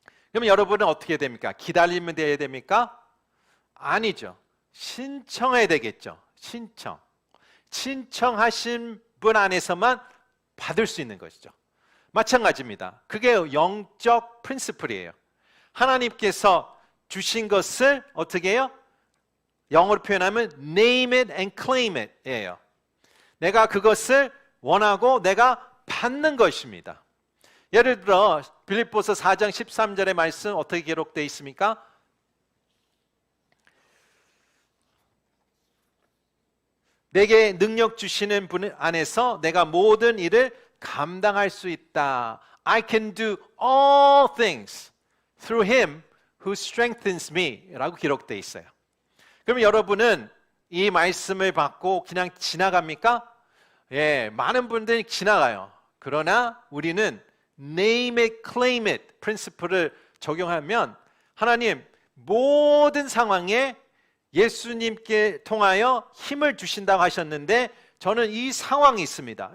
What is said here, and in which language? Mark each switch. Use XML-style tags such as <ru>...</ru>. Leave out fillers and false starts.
<ko>그러면 여러분은 어떻게 됩니까? 기다리면 돼야 됩니까? 아니죠. 신청해야 되겠죠. 신청하신 분 안에서만 받을 수 있는 것이죠. 마찬가지입니다. 그게 영적 프린시플이에요. 하나님께서 주신 것을 어떻게 해요? 영어로 표현하면</ko> <en>name it and claim it</en> <ko>예요. 내가 그것을 원하고 내가 받는 것입니다. 예를 들어 빌립보서 4장 13절의 말씀 어떻게 기록되어 있습니까? 내게 능력 주시는 분 안에서 내가 모든 일을 감당할 수 있다.</ko> <en>I can do all things through him who strengthens me</en> <ko>라고 기록되어 있어요. 그러면 여러분은 이 말씀을 받고 그냥 지나갑니까? 예, 많은 분들이 지나가요. 그러나 우리는</ko> <en>name it, claim it</en> <ko>프린시플을 적용하면 하나님 모든 상황에 예수님께 통하여 힘을 주신다고 하셨는데 저는 이 상황이 있습니다.</ko>